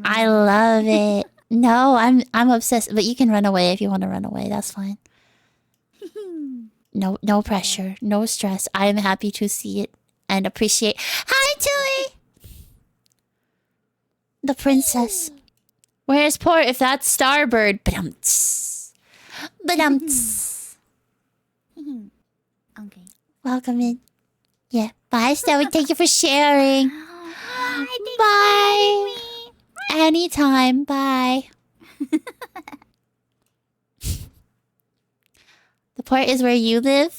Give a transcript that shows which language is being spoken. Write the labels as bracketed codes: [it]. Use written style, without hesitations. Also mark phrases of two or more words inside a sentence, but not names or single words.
[en] I love it. No, I'm obsessed. But you can run away if you want to run away. That's fine. No pressure. No stress. I am happy to see it and appreciate. Hi, Tilly! The princess. Where's poor if that's Starbird? Ba-dum-ts. Ba-dum-ts. Okay. Welcome in. Yeah. Bye, Stoic. Thank you for sharing. Bye. Anytime. Bye. The port is where you live?